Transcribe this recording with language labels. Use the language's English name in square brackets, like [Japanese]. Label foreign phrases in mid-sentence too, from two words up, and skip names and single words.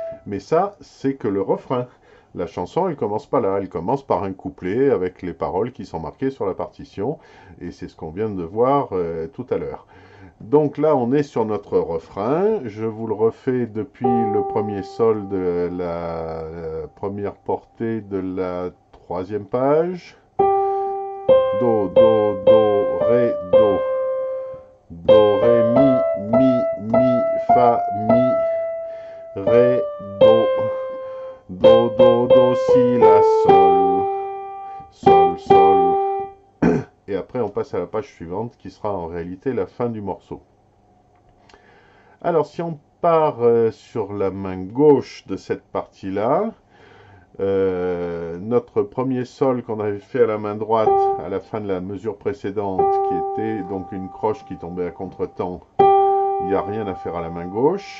[French] Mais ça, c'est que le refrain. La chanson, elle commence pas là, elle commence par un couplet avec les paroles qui sont marquées sur la partition, et c'est ce qu'on vient de voir tout à l'heure. Donc là, on est sur notre refrain. Je vous le refais depuis le premier sol de la première portée de la troisième page. Do, do, do, ré, do. Do, ré, mi, fa, mi, ré, do. Do, do, do, si, la, sol. Sol, sol. Et après, on passe à la page suivante qui sera en réalité la fin du morceau. Alors, si on part sur la main gauche de cette partie-là, notre premier sol qu'on avait fait à la main droite à la fin de la mesure précédente, qui était donc une croche qui tombait à contre-temps, il n'y a rien à faire à la main gauche.